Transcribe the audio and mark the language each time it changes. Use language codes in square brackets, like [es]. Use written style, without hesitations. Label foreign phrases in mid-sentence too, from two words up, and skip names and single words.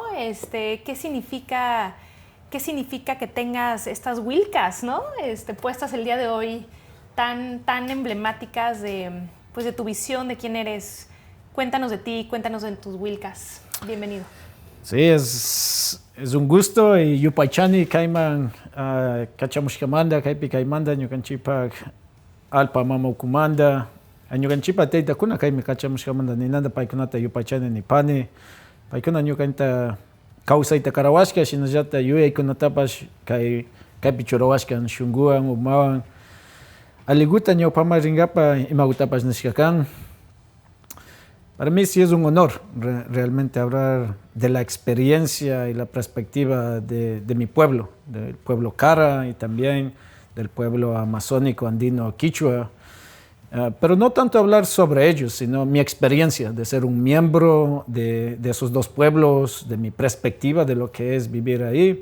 [es] ¿Qué significa que tengas estas huilcas, ¿no? Puestas el día de hoy tan emblemáticas de tu visión de quién eres. Cuéntanos de ti, cuéntanos de tus huilcas. Bienvenido. Sí, es un gusto y [qu] yupaychani kaiman kachamushkamanda kaipi kaimanda ñukanchipak alpa mama ukumanda ñukanchipak taytakuna kaymi kachamushkamanda ninanta paykunata yupaychani nipani paykuna ñukanta kawsayta karawashka shinallata yuyaykunatapash kaypi churawashka shunguwan umawan aliguta ñawpama ringapa imagutapash nishka kan. [es] Para mí sí es un honor realmente hablar de la experiencia y la perspectiva de mi pueblo, del pueblo Cara y también del pueblo amazónico andino Quichua, pero no tanto hablar sobre ellos, sino mi experiencia de ser un miembro de esos dos pueblos, de mi perspectiva de lo que es vivir ahí.